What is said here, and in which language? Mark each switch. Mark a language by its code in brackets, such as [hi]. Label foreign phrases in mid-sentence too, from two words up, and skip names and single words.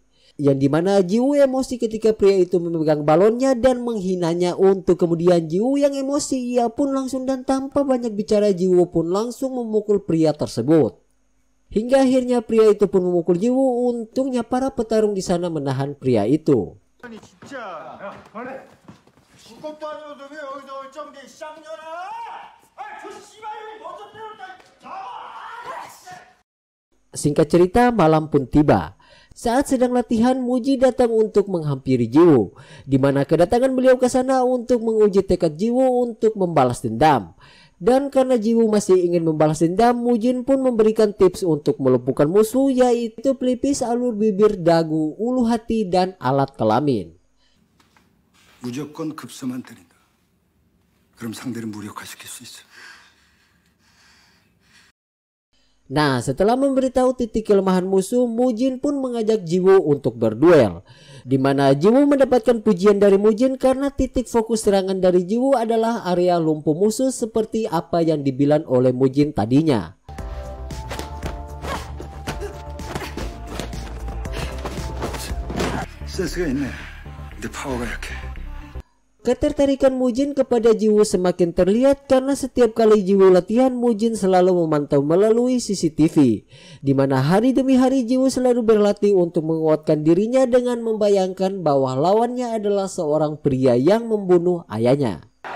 [id] Yang dimana Jiwoo emosi ketika pria itu memegang balonnya dan menghinanya, untuk kemudian Jiwoo yang emosi, ia pun langsung dan tanpa banyak bicara Jiwoo pun langsung memukul pria tersebut. Hingga akhirnya pria itu pun memukul Jiwoo, untungnya para petarung di sana menahan pria itu. [ko] 그것도 아니어도 왜 여기서 얼쩡대 쌍년아! 아이 저 씨발이 먼저 때렸다! [id] Singkat cerita, malam pun tiba. Saat sedang latihan, Muji datang untuk menghampiri Jiwoo, di mana kedatangan beliau ke sana untuk menguji tekad Jiwoo untuk membalas dendam. Dan karena Jiwoo masih ingin membalas dendam, Mujin pun memberikan tips untuk melumpuhkan musuh, yaitu pelipis alur bibir, dagu, ulu hati, dan alat kelamin. [ko] 무조건 급소만 때린다. 그럼 상대를 무력화시킬 수 있어. [id] Nah, setelah memberitahu titik kelemahan musuh, Mujin pun mengajak Jiwoo untuk berduel. Di mana Jiwoo mendapatkan pujian dari Mujin karena titik fokus serangan dari Jiwoo adalah area lumpuh musuh seperti apa yang dibilang oleh Mujin tadinya. [ko] 센스가 있네. 근데 파워가 약해. [id] Ketertarikan Mujin kepada Jiwoo semakin terlihat karena setiap kali Jiwoo latihan, Mujin selalu memantau melalui CCTV. Di mana hari demi hari Jiwoo selalu berlatih untuk menguatkan dirinya dengan membayangkan bahwa lawannya adalah seorang pria yang membunuh ayahnya.